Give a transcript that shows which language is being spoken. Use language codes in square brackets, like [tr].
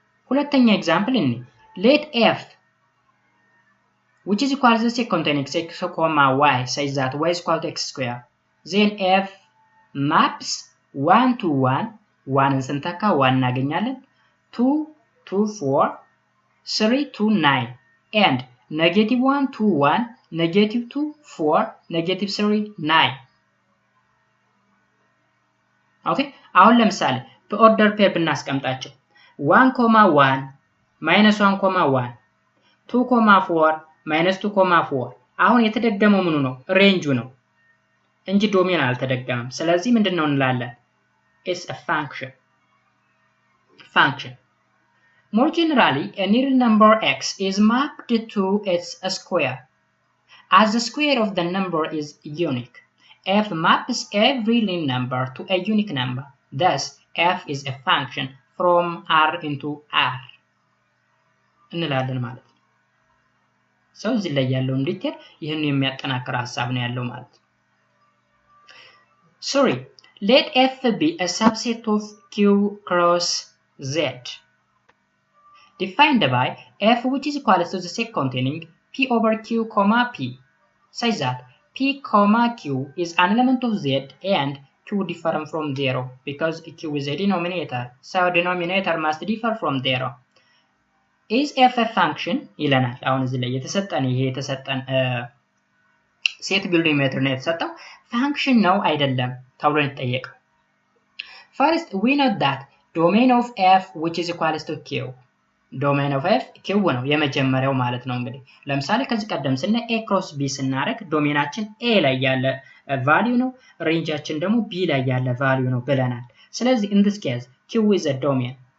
[am] ሁለተኛ ኤግዛምፕል እኔ [en] let f which is equal to the containing x, y such that y is equal to x square then f maps 1 to 1 [am] 1 ስንተካ 1 እናገኛለን [en] 2 to 4 3 to 9 and negative 1 to 1 negative 2 4 negative 3 9. [am] ኦኬ አሁን ለምሳሌ በኦርደር ፔር ብናስቀምጣቸው 1 1 minus 1 1 2 4 minus 2 4 አሁን የተደገመው ምኑ ነው ሬንጁ ነው እንጂ ዶሜን አልተደገመም። ስለዚህ ምንድነው እንላለን [en] is a function. More generally, a real number x is mapped to its square. As the square of the number is unique, f maps every real number to a unique number. Thus, f is a function from R into R. [am] እንላለን ማለት ነው። ሰው እዚህ ላይ ያለውን ዲቴል ይሄን የሚያጠናክር ሐሳብ ነው ያለው ማለት ነው። [en] Sorry. Let f be a subset of q cross z defined by f which is equal to the set containing p over q comma p such that p comma q is an element of z and q different from 0 because q is a denominator, so denominator must differ from 0. Is f a function? [am] ይለናል። አሁን እዚህ ላይ የተሰጠን ሴት ቢልዲንግ ሜትር ነው የተሰጠው ፋንክሽን ነው አይደለም ተብሎ እንጠየቀው። [en] First, we know that domain of f which is equal to q. Domain of f [am] q ነው የመጀመሪያው ማለት ነው። እንግዲህ ለምሳሌ ከዚህ ቀደም ስለ a cross b ስናረግ ዶሜናችን a ላይ ያለ ቫልዩ ነው ሬንጃችን ደግሞ b ላይ ያለ ቫልዩ ነው ብለናል። ስለዚህ [en] in this case q is a domain.